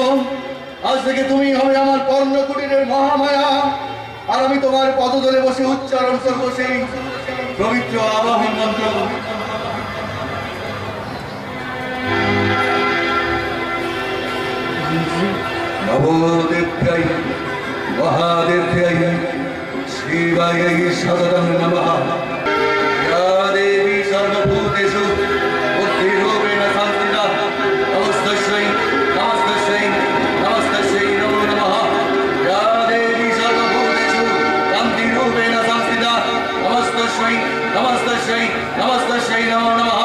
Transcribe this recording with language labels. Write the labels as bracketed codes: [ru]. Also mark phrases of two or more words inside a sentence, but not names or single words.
[bn] আজ থেকে তুমি হবে আমার কর্ণকুটিরের মহামায়া, আর আমি তোমার পদতলে বসে উচ্চারণ করবো সেই পবিত্র আবাহন মন্ত্র। [sa] নমোদেব্যাই মহাদেব্যাই শিবাयै সততং নমঃ। या देवी सर्वभूतेषु बुद्धिरूपेण संस्थिता नमस्तस्यै नमस्तस्यै नमस्तस्यै नमो नमः। या देवी सर्वभूतेषु कान्तिरूपेण संस्थिता नमस्तस्यै नमस्तस्यै नमस्तस्यै नमो नमः।